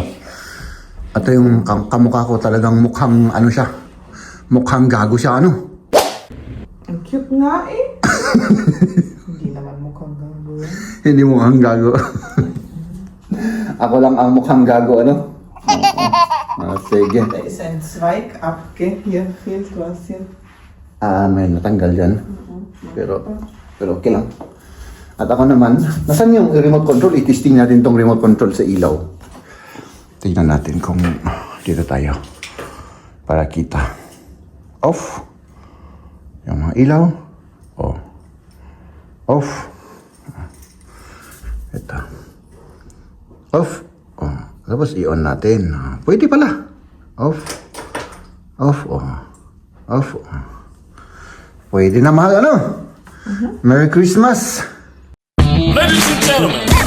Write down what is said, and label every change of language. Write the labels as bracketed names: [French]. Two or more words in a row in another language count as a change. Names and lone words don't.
[Filipino] Ito yung kamukha ko talagang mukhang, siya. Mukhang gago siya, Ang cute nga eh. Hindi naman mukhang gago. Hindi mukhang gago. Ako lang ang mukhang gago, sige. [German] Da ist ein Zweig abge. Hier fehlt was hier. [Filipino] May natanggal dyan. Pero okay lang. At ako naman, nasan yung [English] remote control? [Filipino] I-testing natin tong [English] remote control [Filipino] sa ilaw. Tingnan natin kung dito tayo. Para kita. Off. Yung mga ilaw. Off. Ito. Off. Tapos i-on natin. Pwede pala. Off. Off. Off. Pwede na mahal, [English] Merry Christmas! Ladies and gentlemen,